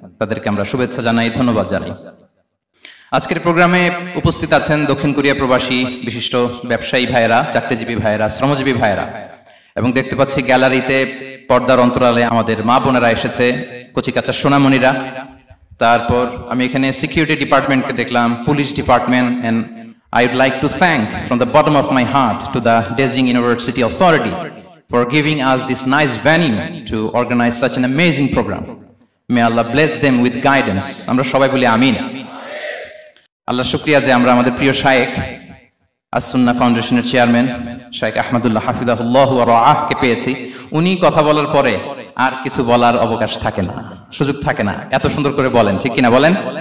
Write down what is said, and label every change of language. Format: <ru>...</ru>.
<bn>তাদেরকে আমরা শুভেচ্ছা জানাই, ধন্যবাদ জানাই। আজকের প্রোগ্রামে উপস্থিত আছেন দক্ষিণ কোরিয়া প্রবাসী বিশিষ্ট ব্যবসায়ী ভাইয়েরা, চাকরিজীবী ভাইয়েরা, শ্রমজীবী ভাইয়েরা, এবং দেখতে পাচ্ছি গ্যালারিতে পর্দার অন্তরালে আমাদের মা বোনেরা এসেছে, কচিকাচা সোনামণিরা। তারপর আমি এখানে সিকিউরিটি ডিপার্টমেন্টকে দেখলাম, police department, and</bn> <en>I would like to thank from the bottom of my heart to the Daejeon University Authority for giving us this nice venue to organize such an amazing program. May Allah bless them with guidance.</en> <bn>আমরা সবাই বলি আমিন। আল্লাহ শুকরিয়া যে আমরা আমাদের প্রিয় শায়েখ আস-সুন্নাহ ফাউন্ডেশনের চেয়ারম্যান শায়েখ আহমদুল্লাহ হাফিজাহুল্লাহ ওয়া রাআহকে পেয়েছি। উনি কথা বলার পরে আর কিছু বলার অবকাশ থাকে না, সুযোগ থাকে না, এত সুন্দর করে বলেন, ঠিক কিনা বলেন?</bn>